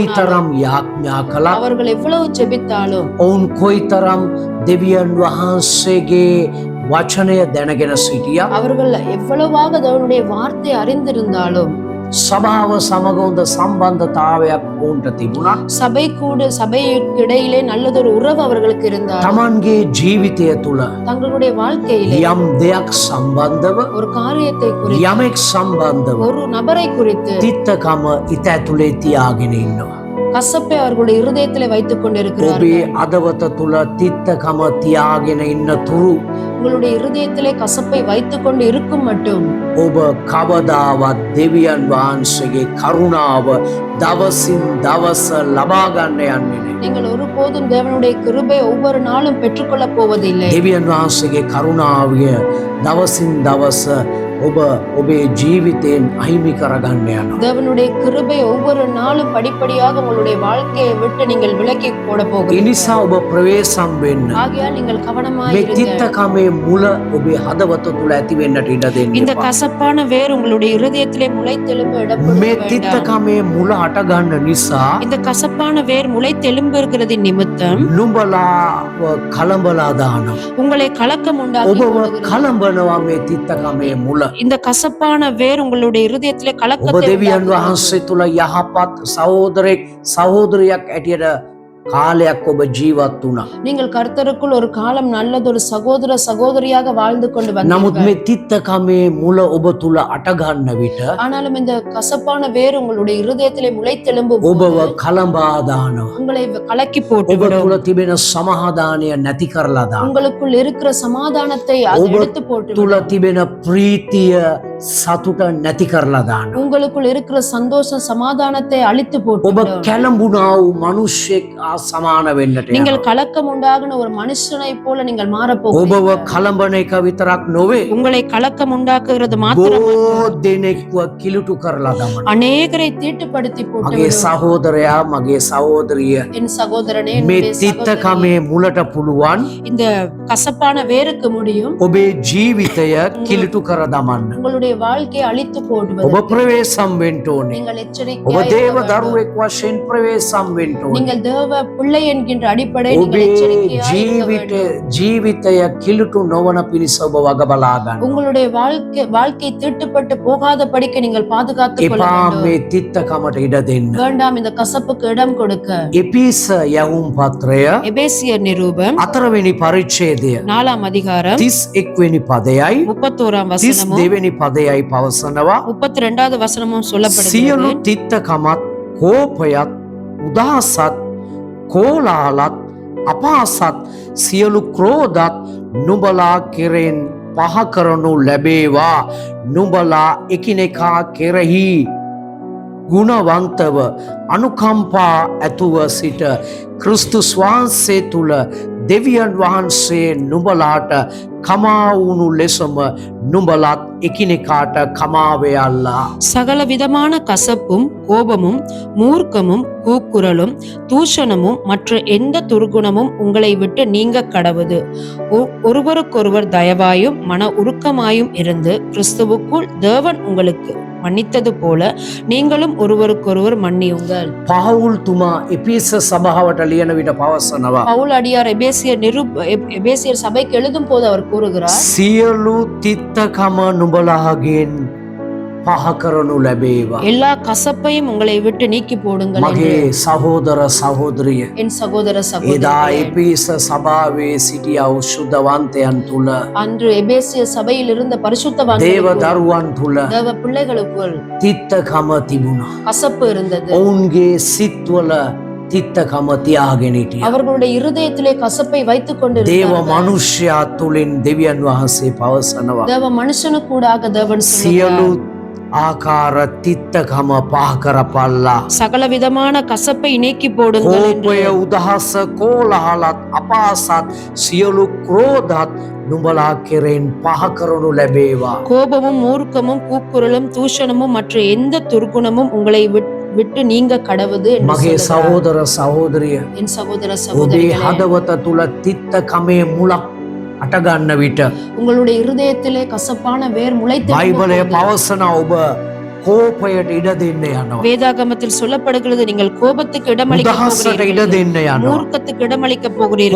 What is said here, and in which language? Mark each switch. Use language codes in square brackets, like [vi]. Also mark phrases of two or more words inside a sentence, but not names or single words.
[si] කොයිතරම් යාඥා කළත් [ta] அவர்கள் எவ்வளவு ஜெபித்தாலும், [si] ඔවුන් කොයිතරම් දෙවියන් වහන්සේගේ වචනය දැනගෙන සිටියා [ta] அவர்கள் எவ்வளவாக தேவனுடைய வார்த்தை அறிந்திருந்தாலும், [si] සභාව සමග හොඳ සම්බන්ධතාවයක් ඔවුන්ට තිබුණත් [ta] சபைக்கு இடையிலே நல்லதொரு உறவு அவர்களுக்கு இருந்தால், [si] තමන්ගේ ජීවිතය තුළ [ta] தங்களுடைய வாழ்க்கையிலே [si] යම් දෙයක් සම්බන්ධව [ta] ஒரு காரியத்தை குறித்து, [si] යමෙක් සම්බන්ධව [ta] ஒரு நபரை குறித்து [si] තිත්තකම ඉත ඇතුලේ තියාගෙන ඉන්නවා. [ta] கசப்பை அவர்களுடைய இருதயத்திலே வைத்துக் [si] ඔබේ [ta] கொண்டிருக்கிறார்கள். [si] අදවත තුළ තිත්තකම තියාගෙන ඉන්න තුරු [ta] உங்களுடைய இருதயத்திலே கசப்பை வைத்துக் கொண்டு இருக்கும் மட்டும் [si] ඔබ කවදාවත් දෙවියන් වහන්සේගේ කරුණාව දවසින් දවස ලබා ගන්න යන්නේ නැහැ. [ta] நீங்கள் ஒருபோதும் தேவனுடைய கிருபை ஒவ்வொரு நாளும் பெற்றுக்கொள்ள போவதில்லை. [si] දෙවියන් වහන්සේගේ කරුණාවිය දවසින් දවස ඔබ ඔබේ ජීවිතයෙන් අහිමි කරගන්න යනවා. [ta] தேவனுடைய கிருபை ஒவ்வொரு நாளும் படிப்படியாக உங்களுடைய வாழ்க்கையை விட்டு நீங்கள் விலக்கி போட [si] ඒ [ta] போகிறீர்கள். [si] නිසා ඔබ ප්‍රවේශම් වෙන්න. [ta] ஆகையால் நீங்கள் கவனமாய் [si] මේ [ta] இருங்க. [si] තිත්තකමේ මුල ඔබේ හදවත තුළ ඇති වෙන්නට ඉඩ දෙන්න [ta] இந்த [si] එපා. [ta] கசப்பான வேர் உங்களுடைய இருதயத்திலே முளைத்தெழும்ப இடம் கொடுக்க [si] මේ [ta] வேண்டாம். [si] තිත්තකමේ මුල අට ගන්න නිසා [ta] இந்த கசப்பான வேர் முளைத்தெழும்புகிறது நிமித்தம் [si] නුඹලා කලඹලා දානවා. [ta] உங்களை கலக்கம் உண்டாக்கி [si] ඔබව [ta] போடுகிறது. [si] කලඹනවා මේ තිත්තකමේ මුල. [ta] இந்த கசப்பான வேர் உங்களுடைய இருதயத்திலே [si] ඔබ [ta] கலக்கத்தை [si] දෙවියන් [ta] உண்டாக்குகிறது. [si] වහන්සේ තුළ යහපත් සහෝදරෙක් සහෝදරියක් ඇටියට කාලයක් ඔබ ජීවත් වුණා. [ta] நீங்கள் கர்த்தருக்குள் ஒரு காலம் நல்லதொரு சகோதர சகோதரியாக வாழ்ந்து கொண்டு [si] නමුත් [ta] வந்தீர்கள். [si] මේ තිත්තකමේ මුල ඔබ තුළ අටගන්න විට [ta] ஆனாலும் இந்த கசப்பான வேர் உங்களுடைய இருதயத்திலே முளைத்தெழும்பும் [si] ඔබව [ta] போது [si] කලඹා දානවා. [ta] உங்களை கலக்கி [si] ඔබ [ta] போட்டுவிடும். [si] තුළ තිබෙන සමාදානය නැති කරලා දානවා. [ta] உங்களுக்குள் இருக்கிற சமாதானத்தை அது [si] ඔබ [ta] எடுத்து போட்டு [si] තුළ තිබෙන ප්‍රීතිය සතුට නැති කරලා දානවා. [ta] உங்களுக்குள் இருக்கிற சந்தோஷம் சமாதானத்தை அழித்து [si] ඔබ [ta] போட்டு [si] කැළඹුණා වූ මිනිස්සෙක් සමාන වෙන්නට [ta] நீங்கள் [si] යනවා. [ta] கலக்கம் உண்டாகின ஒரு மனுஷனை போல நீங்கள் மாற [si] ඔබව [ta] போகிறீர்கள். [si] කලඹන එක විතරක් නොවේ. [ta] உங்களை கலக்கம் உண்டாக்குகிறது மாத்திரம் [si] බොහෝ දෙනෙක්ව කිලුටු කරලා දමනවා. [ta] அநேகரை தீட்டுப்படுத்தி போட்டு [si] මගේ සහෝදරයා මගේ සහෝදරිය [ta] என் சகோதரனே, [si] මේ [ta] என்னுடைய சகோதரியே, [si] තිත්තකමේ මුලට පුළුවන් [ta] இந்த கசப்பான வேருக்கு முடியும் [si] ඔබේ ජීවිතය කිලිටු කර දමන්න. [ta] உங்களுடைய வாழ்க்கையை அழித்து போடுவது. [si] ඔබ ප්‍රවේශම් වෙන්න ඕනේ. [ta] நீங்கள் [si] ඔබ [ta] எச்சரிக்கையாய் [si] දේව [ta] இருக்க வேண்டும். [si] දරුවෙක් වශයෙන් ප්‍රවේශම් වෙන්න ඕනේ. [ta] நீங்கள் தேவ பிள்ளை என்கின்ற அடிப்படை நீங்கள் [si] ඔබේ [ta] எச்சரிக்கையாய் இருக்க வேண்டும். [si] ජීවිතය කිලිටු නොවන පිණිස ඔබ වග බලා ගන්න. [ta] உங்களுடைய வாழ்க்கை தீட்டுப்பட்டு போகாத படிக்க நீங்கள் பாதுகாத்துக் கொள்ள [si] එපා [ta] வேண்டும். [si] මේ තිත්තකමට ඉඩ දෙන්න. [ta] வேண்டாம் இந்த கசப்புக்கு இடம் கொடுக்க. [si] එපිස යවුම් පත්‍රය [ta] எபேசியர் நிருபம் [si] 4 වෙනි පරිච්ඡේදය [ta] 4 அதிகாரம் [si] 31 වෙනි පදයයි [ta] 31 வசனமும் [si] 32 වෙනි පදයයි පවසනවා. [ta] 32வது வசனமும் [si] සියලු [ta] சொல்லப்படுகிறது. [si] තිත්තකමත් කෝපයත් උදාසත් කෝලාහලත් අපාසත් සියලු ක්‍රෝධත් නුඹලා කෙරෙන් පහ කරනු ලැබේවා. නුඹලා එකිනෙකා කෙරෙහි ගුණවන්තව අනුකම්පා ඇතුව සිට ක්‍රිස්තුස් වහන්සේ තුල දෙවියන් වහන්සේ නුඹලාට කමා වුණු ලෙසම නුඹලත් එකිනෙකාට කමා වෙයල්ලා. [ta] சகல விதமான கசப்பும் கோபமும் மூர்க்கமும் கூக்குரலும் தூஷணமும் மற்ற எந்த துர்குணமும் உங்களை விட்டு நீங்க கடவுது. ஒருவருக்கொருவர் தயவாயும் மன உருக்கமாயும் இருந்து கிறிஸ்துவுக்குள் தேவன் உங்களுக்கு மன்னித்தது போல நீங்களும் ஒருவருக்கொருவர் மன்னியுங்கள். [si] පවුල් තුමා එපිස සභාවට ලියන විට පවසනවා. [ta] பவுல் அடியார் எபேசியர் சபைக்கு எழுதும் போது அவர் கூறுகிறார், [si] සියලු තිත්තකම නුඹලාගෙන් පහ කරනු ලැබේවා. [ta] எல்லா கசப்பையும் உங்களை விட்டு நீக்கி போடுங்கள் என்று. [si] මගේ සහෝදර සහෝදරිය [ta] என் சகோதர [si] එදා [ta] சகோதரிகளே, [si] එපිස සභාවේ සිටියා වූ ශුද්ධවන්තයන් තුල [ta] அன்று எபேசிய சபையில் இருந்த [si] දේව [ta] பரிசுத்தவான்களுக்குள், [si] දරුවන් තුල [ta] தேவ பிள்ளைகளுக்குள் [si] තිත්තකම තිබුණා. [ta] கசப்பு இருந்தது. [si] ඔවුන්ගේ සිත්වල තිත්තකම තියාගෙන හිටියා. [ta] அவர்களுடைய இருதயத்திலே கசப்பை வைத்துக் [si] දේව [ta] கொண்டிருந்தார்கள். [si] මනුෂ්‍යයා තුලින් දෙවියන් වහන්සේ පවසනවා. [ta] தேவ மனுஷனுக்கூடாக தேவன் [si] සියලු [ta] சொல்லுகிறார், [si] ආකාර තිත්තකම පහ කරපල්ලා. [ta] சகல விதமான கசப்பை நீக்கி போடுங்கள் என்று. [si] කෝපය උදහස කෝලහලත් අපාසත් සියලු ක්‍රෝධත් නුඹලා කෙරෙන් පහ කරනු ලැබේවා. [ta] கோபமும் மூர்க்கமும் கூக்குரலும் தூஷணமும் மற்ற எந்த துர்குணமும் உங்களை விட்டு நீங்க கடவுது என்று [si] මගේ [ta] சொல்லுகிறார். [si] සහෝදර සහෝදරිය, [ta] என் சகோதர [si] ඔබේ [ta] சகோதரிகளே, [si] හදවත තුල තිත්තකමේ මුලක් අටගන්න විට [ta] உங்களுடைய இருதயத்திலே கசப்பான வேர் [si] බයිබලය [ta] முளைத்து [si] පවසන ඔබ කෝපයට ඉඩ දෙන්න යනවා. [ta] வேதாகமத்தில் சொல்லப்படுகிறது, நீங்கள் கோபத்துக்கு இடமளிக்க [si] උදහසට ඉඩ [ta] போகிறீர்கள், [si] දෙන්න යනවා. [ta] மூர்க்கத்துக்கு இடமளிக்க போகிறீர்கள்,